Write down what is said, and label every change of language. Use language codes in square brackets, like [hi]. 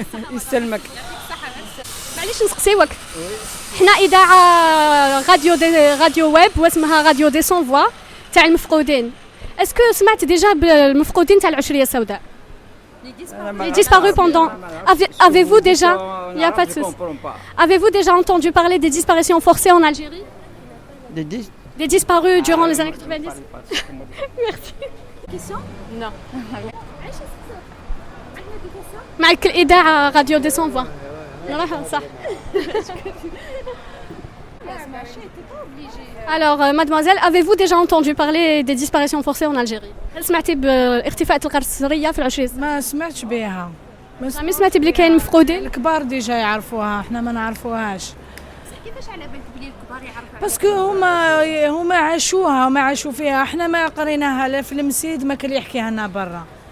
[ar] يسلمك. معليش نسقسيوك، حنا إذاعة راديو ويب واسمها راديو دي سون فوا تاع المفقودين. اسكو سمعت ديجا بالمفقودين تاع العشرية السوداء؟ [fr] Les disparus pendant... Avez-vous déjà... Il n'y a pas de souci. Avez-vous déjà entendu parler des disparitions forcées en Algérie? Des disparus durant les années 90? Merci. Question? Non. [ar] معك الإذاعة راديو دي سون فوا. صح. [fr] Alors, mademoiselle, avez-vous déjà entendu parler des disparitions forcées en Algérie? [ar] هل سمعتي باختفاء القرصرية في العشرية؟ ما سمعتش بها. ما سمعتي بلي كاين مفقودين؟ الكبار ديجا يعرفوها، احنا ما نعرفوهاش. كيفاش على بالك بلي الكبار يعرفوها؟ باسكو هما عاشوها وما عاشوا فيها، احنا ما قريناها لا في المسيد ما كان يحكيها لنا برا.